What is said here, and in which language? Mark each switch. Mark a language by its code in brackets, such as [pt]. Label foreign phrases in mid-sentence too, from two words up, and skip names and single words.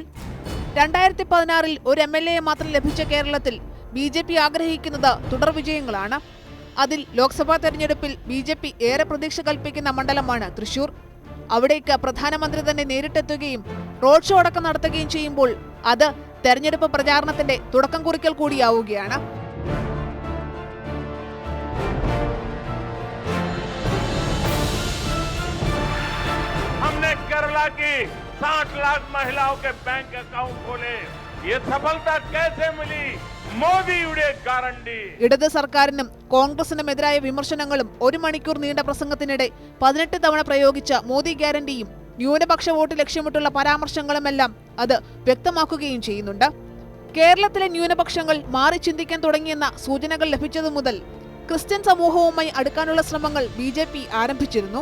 [ml] 2016 ഒരു MLA മാത്രം ലഭിച്ച കേരളത്തിൽ BJP ആഗ്രഹിക്കുന്നത് തുടർ വിജയങ്ങളാണ്. അതിൽ ലോക്സഭാ തെരഞ്ഞെടുപ്പിൽ BJP ഏറെ പ്രതീക്ഷ കൽപ്പിക്കുന്ന മണ്ഡലമാണ് തൃശൂർ. അവിടേക്ക് പ്രധാനമന്ത്രി തന്നെ നേരിട്ടെത്തുകയും [en] road show [ml] അടക്കം നടത്തുകയും ചെയ്യുമ്പോൾ അത് തെരഞ്ഞെടുപ്പ് പ്രചാരണത്തിന്റെ തുടക്കം കുറിക്കൽ കൂടിയാവുകയാണ്. [hi] हमने केरला की 60 लाख महिलाओं के [en] bank account [hi] खोले. ये सफलता कैसे मिली? [ml] മോദിയുടെ ഗ്യാരണ്ടി. ഇടത് സർക്കാരിനും കോൺഗ്രസിനും എതിരായ വിമർശനങ്ങളും 1 മണിക്കൂർ നീണ്ട പ്രസംഗത്തിനിടെ 18 തവണ പ്രയോഗിച്ച മോദി ഗ്യാരണ്ടിയും ന്യൂനപക്ഷ വോട്ട് ലക്ഷ്യമിട്ടുള്ള പരാമർശങ്ങളുമെല്ലാം അത് വ്യക്തമാക്കുകയും ചെയ്യുന്നുണ്ട്. കേരളത്തിലെ ന്യൂനപക്ഷങ്ങൾ മാറി ചിന്തിക്കാൻ തുടങ്ങിയെന്ന സൂചനകൾ ലഭിച്ചതു മുതൽ ക്രിസ്ത്യൻ സമൂഹവുമായി അടുക്കാനുള്ള ശ്രമങ്ങൾ BJP ആരംഭിച്ചിരുന്നു.